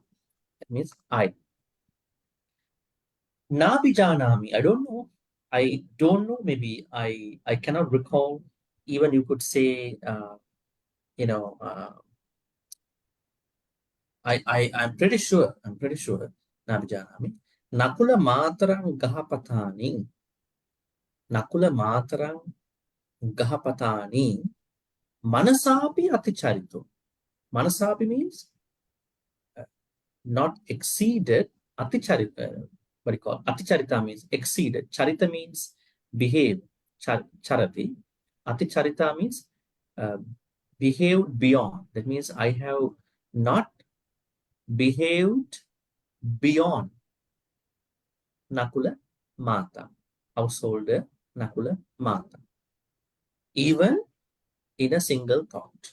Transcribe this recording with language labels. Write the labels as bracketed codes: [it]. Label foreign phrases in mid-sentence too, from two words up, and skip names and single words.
[en] That means I. Nabijanami, I don't know. I don't know. Maybe I cannot recall. Even you could say, you know, I'm pretty sure. [pi] Nabijanami. Nakula Matarang Gahapatani. Nakula Matarang Gahapatani. Manasapi Aticharito. [en] Manasapi means not exceeded. Aticharita, what do you call? Aticharita means exceeded. Charita means behave. Charati. Aticharita means behaved beyond. That means I have not behaved beyond Nakula Mata, householder Nakula Mata, even in a single thought.